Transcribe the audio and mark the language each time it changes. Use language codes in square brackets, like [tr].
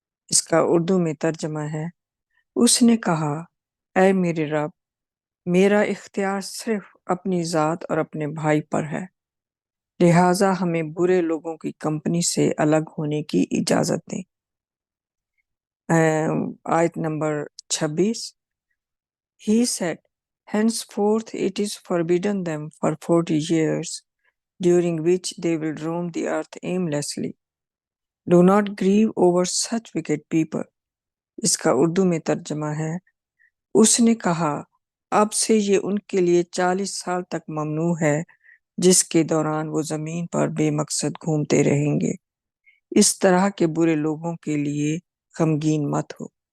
[ur] اس کا اردو میں ترجمہ ہے، اس نے کہا، اے میرے رب، میرا اختیار صرف اپنی ذات اور اپنے بھائی پر ہے، لہٰذا ہمیں برے لوگوں کی کمپنی سے الگ ہونے کی اجازت دیں۔ آیت number 26 [en] He said, Henceforth it is forbidden them for 40 years, during which they will roam the earth aimlessly. Do not grieve over such wicked people. [ur] اس کا اردو میں ترجمہ ہے، اس نے کہا، اب سے یہ ان کے لیے 40 سال تک ممنوع ہے، جس کے دوران وہ زمین پر بے مقصد گھومتے رہیں گے۔ اس طرح کے برے لوگوں کے لیے غمگین مت ہو۔